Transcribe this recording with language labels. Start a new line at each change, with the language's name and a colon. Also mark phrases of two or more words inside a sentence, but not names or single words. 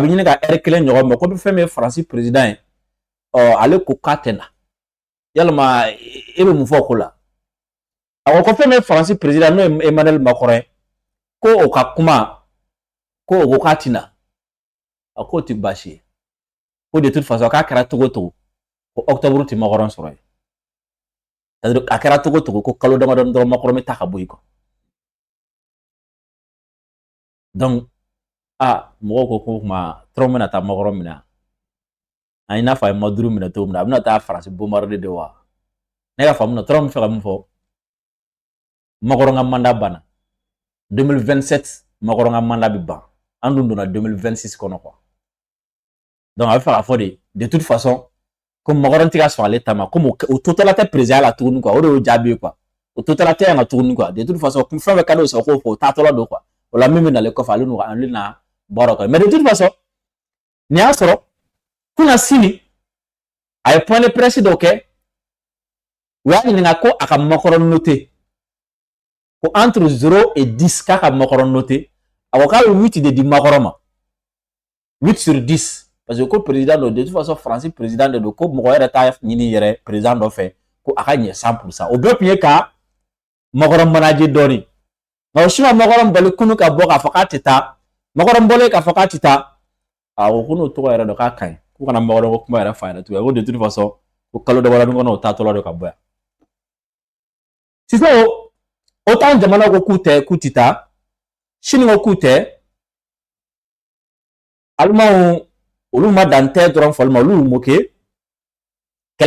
Bambara: ɲini ka heure kelen ɲɔgɔn ma ko bɛ fɛn min ye Faransi président ye ale ko k'a tɛ na yalima e bɛ mun fɔ o ko la a ko fɛn min ye Faransi président n'o ye Emmanuel Macron ye ko o ka kuma ko o k'a ti na a ko ti baasi ye ko
French: de toute façon
Bambara: k'a kɛra cogo o cogo ko octobre ti Macron sɔrɔ ye
French: c'est-à-dire
Bambara: a kɛra cogo o cogo ko kalo damadɔni dɔrɔn Macron bɛ taa ka bɔ yen quoi donc mɔgɔw ko ko kuma Trump bɛna taa Macron minɛ a i n'a fɔ a ye Maduro minɛ cogo min na a bɛna taa Faransi bombarder de wa ne ka faamu na Trump bɛ fɛ ka mun fɔ Macron ka mandat banna 2027 Macron ka mandat bɛ ban an dun donna 2026 kɔnɔ quoi donc a bɛ fɛ ka fɔ
French: de toute
Bambara: façon ko Macron tɛ ka sɔn ale ta ma comme o totala tɛ président la tuguni quoi o de y'o jaabi ye quoi o totala tɛ yan ka tuguni quoi
French: de toute façon
Bambara: fɛn fɛn ka d'o sɔrɔ k'o fɔ o taatɔla don quoi o la min bɛ nalen kɔfɛ ale na bɔra quoi
French: mais de toute façon
Bambara: nin y'a sɔrɔ kunna sini a ye
French: point de presse
Bambara: dɔ kɛ u y'a ɲininka ko a ka Macron noté ko
French: entre 0
Bambara: et 10 k'a ka Macron noté a ko k'a bɛ 8 de di Macron ma
French: 8 sur 10 parce que
Bambara: ko président do
French: de toute façon
Bambara: Faransi président de do ko mɔgɔ yɛrɛ t'a ɲini yɛrɛ président dɔ fɛ ko a ka ɲɛ 100% o bɛɛ tun ye ka Macron manager dɔɔni nka o si ma Macron bali kunu ka bɔ k'a fɔ k'a tɛ taa Macron bɔlen k'a fɔ k'a tɛ taa a ko n'o tɔgɔ yɛrɛ dɔ k'a ka ɲi k'u kana Macron ko kuma yɛrɛ fa yɛrɛ tugun ko
French: de toute façon
Bambara: ko kalo damadɔni kɔnɔ o taatɔla don ka bɔ yan sisan OTAN jamana ko k'u tɛ taa Chine ko k'u tɛ Alimanw olu ma dan tɛ dɔrɔn fɔli ma olu y'u moqué kɛlɛ